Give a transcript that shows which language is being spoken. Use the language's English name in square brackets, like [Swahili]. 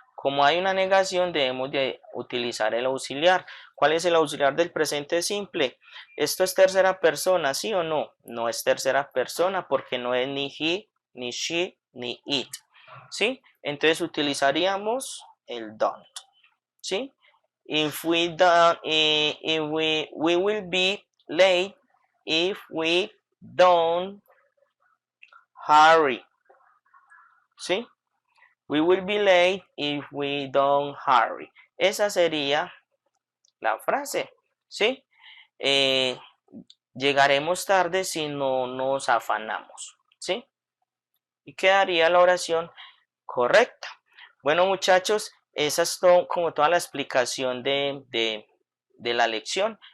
[Spanish] Como hay una negación, debemos de utilizar el auxiliar. ¿Cuál es el auxiliar del presente simple? ¿Esto es tercera persona, sí o no? No es tercera persona porque no es ni he, ni she, ni it. ¿Sí? Entonces utilizaríamos el don't. ¿Sí? [English] If we don't, we will be late if we don't hurry. ¿Sí? We will be late if we don't hurry. [Spanish] Esa sería la frase, ¿sí? Llegaremos tarde si no nos afanamos, ¿sí? Y quedaría la oración correcta. Bueno, muchachos, esa es como toda la explicación de la lección.